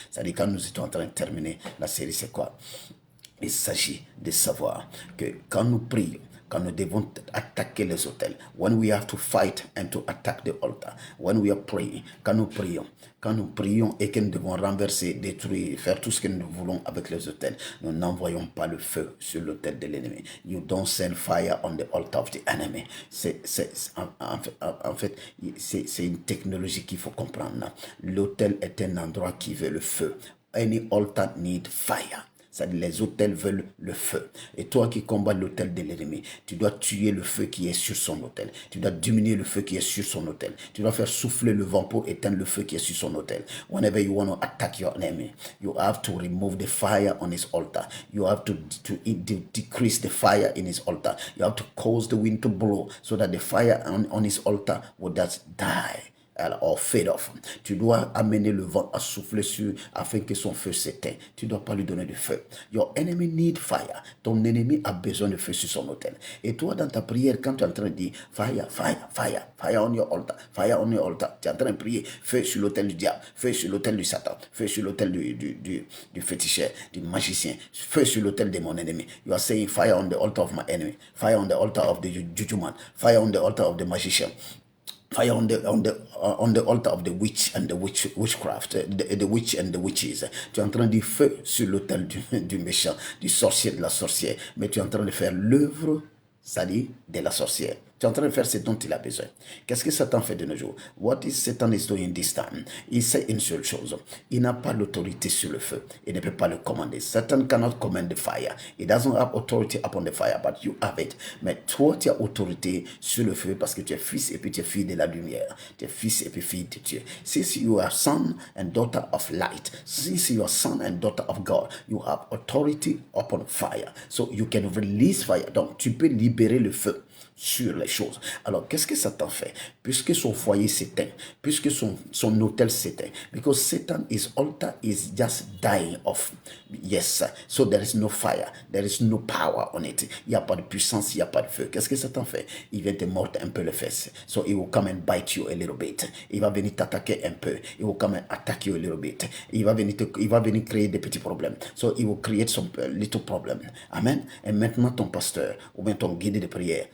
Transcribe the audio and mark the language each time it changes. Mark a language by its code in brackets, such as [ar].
[fr] C'est-à-dire quand nous étions en train de terminer la série, c'est quoi? Il s'agit de savoir que quand nous prions, quand nous devons attaquer les autels, [en] when we have to fight and to attack the altar, when we are praying, [fr] quand nous prions et que nous devons renverser, détruire, faire tout ce que nous voulons avec les autels, nous n'envoyons pas le feu sur l'autel de l'ennemi. [en] You don't send fire on the altar of the enemy. [fr] En fait, c'est une technologie qu'il faut comprendre. L'autel est un endroit qui veut le feu. [en] Any altar need fire. [fr] C'est-à-dire les autels veulent le feu. Et toi qui combats l'autel de l'ennemi, tu dois tuer le feu qui est sur son autel. Tu dois diminuer le feu qui est sur son autel. Tu dois faire souffler le vent pour éteindre le feu qui est sur son autel. [en] Whenever you want to attack your enemy, you have to remove the fire on his altar. You have to decrease the fire in his altar. You have to cause the wind to blow so that the fire on his altar will just die. Or fade off. [fr] Tu dois amener le vent à souffler sur afin que son feu s'éteigne. Tu ne dois pas lui donner du feu. [en] Your enemy need fire. [fr] Ton ennemi a besoin de feu sur son autel. Et toi, dans ta prière, quand tu es en train de dire [en] fire, fire, fire, fire on your altar, [fr] fire on your altar, tu es en train de prier feu sur l'autel du diable, feu sur l'autel du Satan, feu sur l'autel du féticheur, du magicien, feu sur l'autel de mon ennemi. [en] You are saying fire on the altar of my enemy, fire on the altar of the juju man, fire on the altar of the magician. Fire on the altar of the witch and the witchcraft, the witch and the witches. [fr] Tu es en train de feu sur l'autel du méchant, du sorcier, de la sorcière, mais tu es en train de faire l'œuvre, c'est-à-dire de la sorcière. Tu es en train de faire ce dont il a besoin. Qu'est-ce que Satan fait de nos jours? [en] What is Satan is doing this time? [fr] Il sait une seule chose. Il n'a pas l'autorité sur le feu. Il ne peut pas le commander. [en] Satan cannot command the fire. He doesn't have authority upon the fire, but you have it. [fr] Mais toi, tu as autorité sur le feu parce que tu es fils et puis tu es fille de la lumière. Tu es fils et puis fille de Dieu. [en] Since you are son and daughter of light, since you are son and daughter of God, you have authority upon fire. So you can release fire. [fr] Donc, tu peux libérer le feu sur les choses. Alors, qu'est-ce que Satan fait? Puisque son foyer s'éteint, puisque son autel s'éteint, [en] because Satan, his altar is just dying off. Yes, so there is no fire, there is no power on it. [fr] Il n'y a pas de puissance, il n'y a pas de feu. Qu'est-ce que Satan fait? Il vient te mordre un peu les fesses. [en] So he will come and bite you a little bit. [fr] Il va venir t'attaquer un peu. [en] Il will come and attack you a little bit. [fr] Il va venir créer des petits problèmes. [en] So he will create some little problem. Amen. [fr] Et maintenant ton pasteur ou bien ton guide de prière.